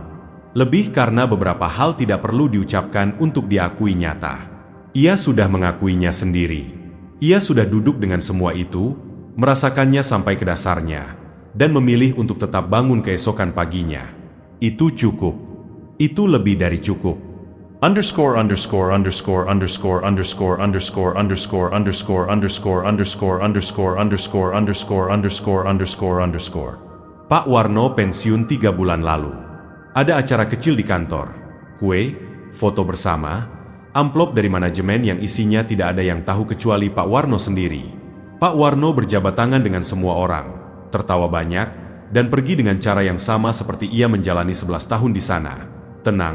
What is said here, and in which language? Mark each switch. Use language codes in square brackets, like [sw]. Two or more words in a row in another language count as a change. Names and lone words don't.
[id] Lebih karena beberapa hal tidak perlu diucapkan untuk diakui nyata. Ia sudah mengakuinya sendiri. Ia sudah duduk dengan semua itu, merasakannya sampai ke dasarnya, dan memilih untuk tetap bangun keesokan paginya. Itu cukup. Itu lebih dari cukup. Underscore underscore underscore underscore underscore underscore underscore underscore underscore underscore underscore underscore underscore underscore underscore underscore. Pak Warno pensiun 3 bulan lalu. Ada acara kecil di kantor, kue, foto bersama, amplop dari manajemen yang isinya tidak ada yang tahu kecuali Pak Warno sendiri. Pak Warno berjabat tangan dengan semua orang, tertawa banyak, dan pergi dengan cara yang sama seperti ia menjalani 11 tahun di sana.